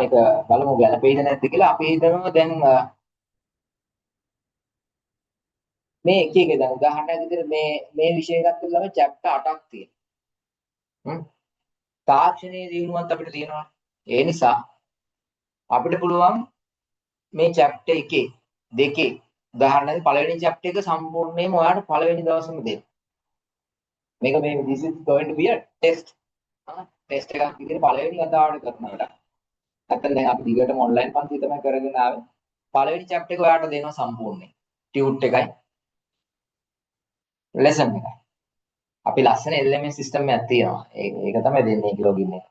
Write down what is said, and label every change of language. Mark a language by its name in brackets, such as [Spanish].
[Sinhala] ඒක බලමු ගැළපෙයිද නැද්ද කියලා. අපි හිතනවා දැන් මේ එක එක දැන් උදාහරණයක් විදිහට මේ විෂය ගත්තොත් ළමයි chapter 8ක් තියෙනවා. හ්ම්. තාක්ෂණයේ දිනුවත් අපිට තියෙනවා. ඒ නිසා අපිට පුළුවන් මේ chapter 1 2 උදාහරණයක් පළවෙනි chapter එක සම්පූර්ණයෙන්ම ඔයාලට පළවෙනි දවසේම දෙන්න. මේක මේ [English] this is going to be a test. [Sinhala] Test එකක් විදිහට පළවෙනි වතාවට කරන වැඩක්. නැත්නම් දැන් අපි දිගටම ඔන්ලයින් පන්ති තමයි කරගෙන ආවේ. පළවෙනි chapter එක ඔයාලට දෙනවා සම්පූර්ණයෙන්. ටියුට් එකයි ලෙසන් එකයි. අපි ලස්සන LMS සිස්ටම් එකක් තියෙනවා. ඒක තමයි දෙන්නේ ඒක ලොගින් එක.